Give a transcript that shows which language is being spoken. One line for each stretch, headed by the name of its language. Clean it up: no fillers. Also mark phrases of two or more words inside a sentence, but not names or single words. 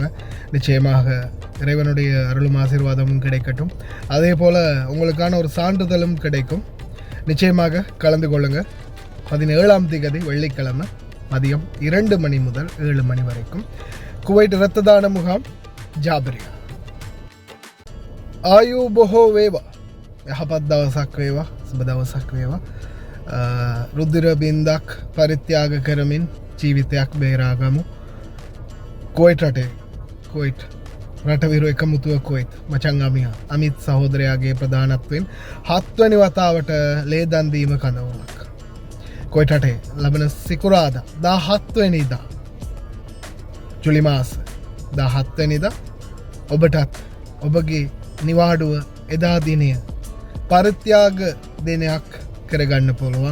Tamil: நிச்சயமாக இறைவனுடைய அருளும் ஆசீர்வாதமும் கிடைக்கட்டும். அதே போல் உங்களுக்கான ஒரு சான்றிதழும் கிடைக்கும். நிச்சயமாக கலந்து கொள்ளுங்கள். 17ஆம் திகதி வெள்ளிக்கிழமை மதியம் 2 மணி முதல் 7 மணி வரைக்கும் குவைட் இரத்த தான முகாம் ජාබරියා.
Sinhala: ආයු බොහෝ වේවා. යහපත් දවසක් වේවා. සුබ දවසක් වේවා. රුධිර බින්දක් පරිත්‍යාග කරමින් ජීවිතයක් බේරාගමු. කුවයිට් රටේ කුවයිට් රටවිරු එකමුතුව කුවයිට් මචං අමිත් සහෝදරයාගේ ප්‍රධානත්වයෙන් 7 වෙනි වතාවට ලේ දන් දීම කඳවුමක් කුවයිට් රටේ ලබන සිකුරාදා 17 වෙනිදා ජුලි මාස 17 වෙනිදා ඔබටත් ඔබගේ නිවාඩුව එදා දිනය පරිත්‍යාග දිනයක් කරගන්න පුළුවන්.